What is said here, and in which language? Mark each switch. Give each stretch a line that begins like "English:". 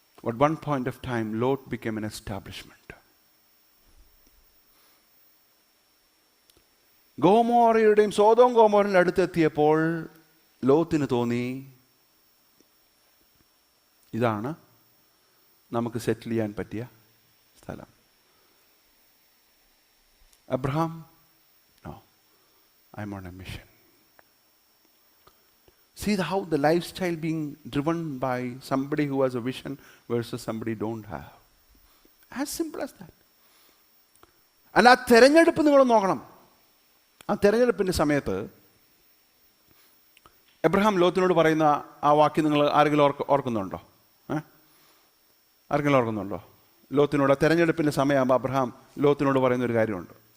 English: At one point of time, Lot became an establishment.
Malayalam: ഗോമോറയുടെയും Sodom ഗോമോറിൻ്റെ അടുത്തെത്തിയപ്പോൾ ലോത്തിന് തോന്നി, ഇതാണ് നമുക്ക് സെറ്റിൽ ചെയ്യാൻ പറ്റിയ സ്ഥലം. Abraham,
English: no, I'm on a mission. See how the lifestyle being driven by somebody who has a vision versus somebody don't have. As simple as that.
Malayalam: And ആ തെരഞ്ഞെടുപ്പ് നിങ്ങൾ നോക്കണം. ആ തെരഞ്ഞെടുപ്പിൻ്റെ സമയത്ത് എബ്രഹാം ലോത്തിനോട് പറയുന്ന ആ വാക്യം നിങ്ങൾ ആരെങ്കിലും ഓർക്കുന്നുണ്ടോ? ആരെങ്കിലും ഓർക്കുന്നുണ്ടോ? ലോത്തിനോട് തെരഞ്ഞെടുപ്പിൻ്റെ സമയമാകുമ്പോൾ അബ്രഹാം ലോത്തിനോട് പറയുന്നൊരു കാര്യമുണ്ട്.